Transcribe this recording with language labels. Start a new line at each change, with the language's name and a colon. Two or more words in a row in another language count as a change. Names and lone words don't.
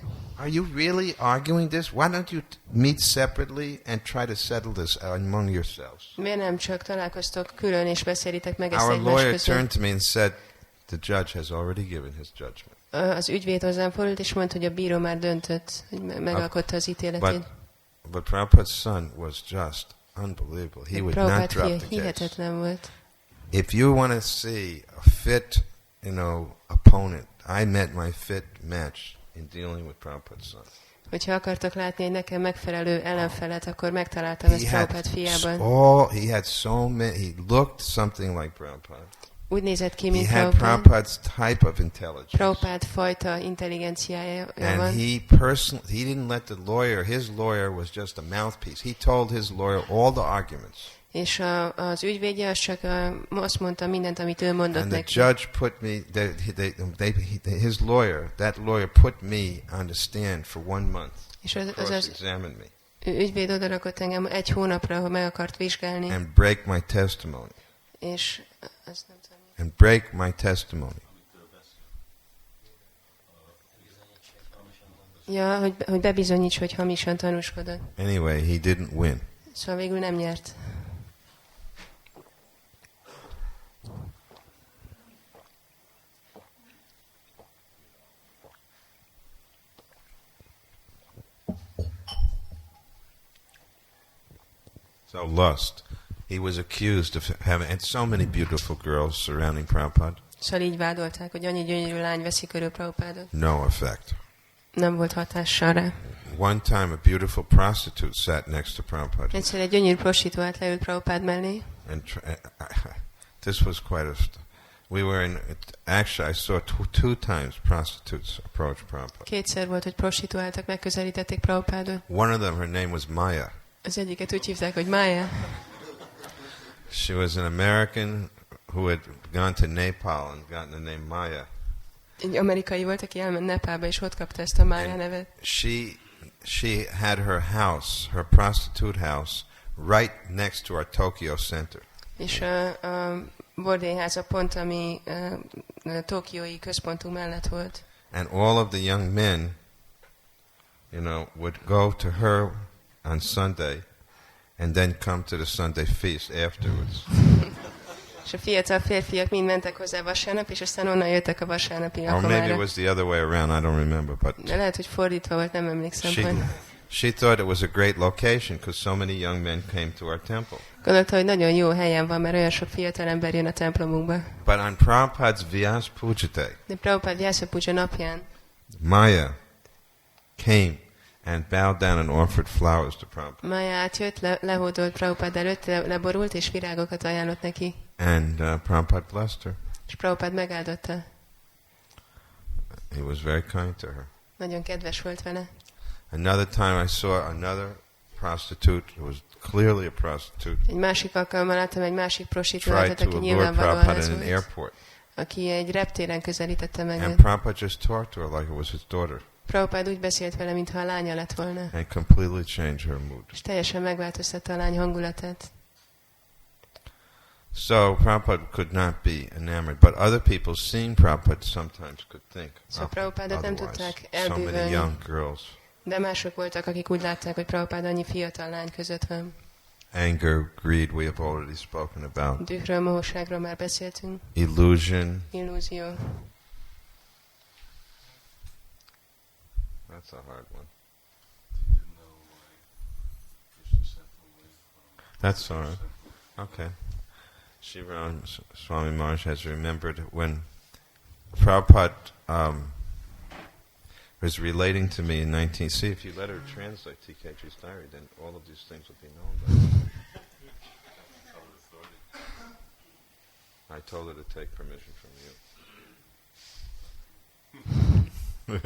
English: Are you really arguing this? Why don't you meet separately and try to settle this among yourselves?
Hungarian: Miért nem csak találkoztok külön és beszélitek meg ezt
English: Our
Hungarian: egymás
English: lawyer
Hungarian: között?
English: turned to me and said, the judge has already given his judgment.
Hungarian: Az ügyvéd hozzám fordult, és mondta, hogy a bíró már döntött, hogy megalkotta az ítéletét.
English: But Prabhupada's son was just unbelievable. He would not
Hungarian: Prabhupád
English: drop
Hungarian: fia
English: the case.
Hungarian: hihetetlen volt.
English: If you want to see a fit, opponent, I met my fit match in dealing with Prabhupada's son.
Hungarian: Hogyha akartok látni egy nekem megfelelő ellenfelet, akkor megtaláltam ezt Prabhupád fiában.
English: He looked something like Prabhupada.
Hungarian: Úgy nézett ki, mint
English: He had
Hungarian: Prabhupád.
English: Prabhupada's type of intelligence.
Hungarian: Prabhupád fajta intelligenciája
English: And
Hungarian: van.
English: he didn't let his lawyer was just a mouthpiece. He told his lawyer all the arguments.
Hungarian: És az ügyvédje az csak azt mondta mindent, amit ő mondott
English: And the
Hungarian: neki.
English: judge put me, that lawyer put me on the stand for 1 month.
Hungarian: És az
English: Cross-examined me.
Hungarian: ügyvéd odarakott engem 1 hónapra, hogy meg akart vizsgálni.
English: And break my testimony.
Hungarian: És azt nem tudom.
English: And break my testimony.
Hungarian: Ja, hogy bebizonyíts, hogy hamisan tanúskodott.
English: Anyway, he didn't win.
Hungarian: Szóval végül nem nyert.
English: So lust. He was accused of having, and so many beautiful girls surrounding Prabhupada.
Hungarian: Szóval így vádolták, hogy annyi gyönyörű lány veszi körül Prabhupádot.
English: No effect.
Hungarian: Nem volt hatással rá.
English: One time a beautiful prostitute sat next to Prabhupada.
Hungarian: Egyszer egy gyönyörű prostituált leült Prabhupád mellé.
English: And this was quite actually I saw two times prostitutes approach Prabhupada.
Hungarian: Kétszer volt, hogy prostituáltak megközelítették Prabhupádot.
English: One of them, her name was Maya.
Hungarian: Az egyiket úgy hívták, hogy Maya.
English: She was an American who had gone to Nepal and gotten the name Maya.
Hungarian: Egy amerikai volt, aki elment Nepálba, és ott kapta ezt a Maya nevet.
English: She had her house, her prostitute house, right next to our Tokyo center.
Hungarian: És a bordélyháza pont, ami tokiói központunk mellett volt.
English: And all of the young men, would go to her on Sunday and then come to the Sunday feast afterwards.
Hungarian: És a fiatal férfiak mind mentek hozzá vasárnap, és aztán onnan jöttek a vasárnapi
English: Or maybe it
Hungarian: lakomára.
English: was the other way around, I don't remember. But
Hungarian: De lehet, hogy fordítva volt, nem emlékszem.
English: she thought it was a great location because so many young men came to our temple.
Hungarian: Gondolta, hogy nagyon jó helyen van, mert olyan sok fiatal ember jön a templomunkba.
English: But on Prabhupada's Vyasa-puja day,
Hungarian: De Prabhupada Vyasa-puja napján
English: Maya came and bowed down and offered flowers to Prabhupada.
Hungarian: Maya átjött, lehódolt Prabhupada előtt, leborult, és virágokat ajánlott neki.
English: And Prabhupada blessed her.
Hungarian: És Prabhupada megáldotta.
English: He was very kind to her.
Hungarian: Nagyon kedves volt vele.
English: Another time I saw another prostitute who was clearly a prostitute
Hungarian: Egy másik alkalommal láttam egy másik
English: tried
Hungarian: prostituáltat,
English: to
Hungarian: aki
English: allure
Hungarian: nyilvánvalóan
English: Prabhupada
Hungarian: ez
English: in an
Hungarian: volt.
English: airport.
Hungarian: Aki egy reptéren közelítette meg
English: And
Hungarian: őt.
English: Prabhupada just talked to her like it was his daughter
Hungarian: Prabhupada úgy beszélt vele, mintha a lánya lett volna.
English: and completely changed her mood.
Hungarian: És teljesen megváltoztatta a lány hangulatát.
English: So Prabhupada could not be enamored, but other people seeing Prabhupada sometimes could think
Hungarian: Szóval Prabhupada nem
English: otherwise.
Hungarian: tudták
English: So many
Hungarian: elbűvölni.
English: young girls.
Hungarian: De mások voltak, akik úgy látták, hogy Prabhupada annyi fiatal lány között van.
English: Anger, greed, we have already spoken about.
Hungarian: Dühről, mohóságról már beszéltünk.
English: Illusion.
Hungarian: Illúzió.
English: That's a hard one. That's all right. Okay. Shivaram Swami Maharaj has remembered when Prabhupada was relating to me in see if you let her translate TKG's diary, then all of these things will be known by I told her to take permission from you.